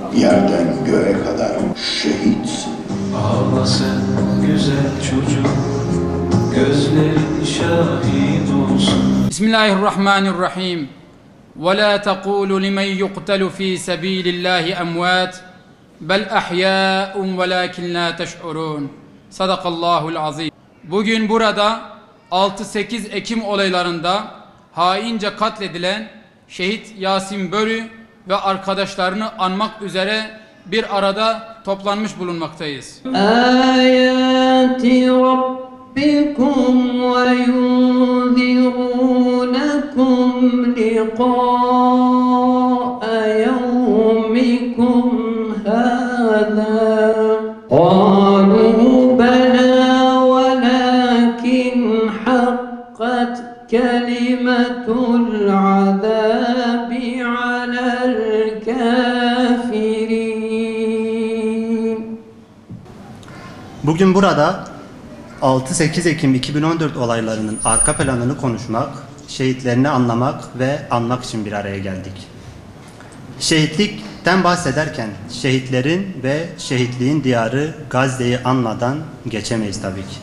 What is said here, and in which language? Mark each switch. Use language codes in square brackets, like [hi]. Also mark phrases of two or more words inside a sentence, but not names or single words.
[tr] yerden göğe kadar şehitsin. Ağla sen güzel çocuk, gözlerin şahit olsun. [ar] Bismillahirrahmanirrahim. وَلَا تَقُولُوا لِمَنْ يُقْتَلُ ف۪ي سَب۪يلِ اللّٰهِ اَمْوَاتٍ بَلْ اَحْيَاءٌ وَلَاكِنْ لَا تَشْعُرُونَ. صدق الله العظيم. [tr] Bugün burada 6-8 Ekim olaylarında haince katledilen şehit Yasin Börü ve arkadaşlarını anmak üzere bir arada toplanmış bulunmaktayız. [ar] آيات ربكم وينذرونكم لقاء يومكم هذا. قالوا بلى ولكن حقت كلمة العذاب على الكافرين. [tr] Bugün burada 6-8 Ekim 2014 olaylarının arka planını konuşmak, şehitlerini anlamak ve anmak için bir araya geldik. Şehitlikten bahsederken şehitlerin ve şehitliğin diyarı Gazze'yi anmadan geçemeyiz tabii ki.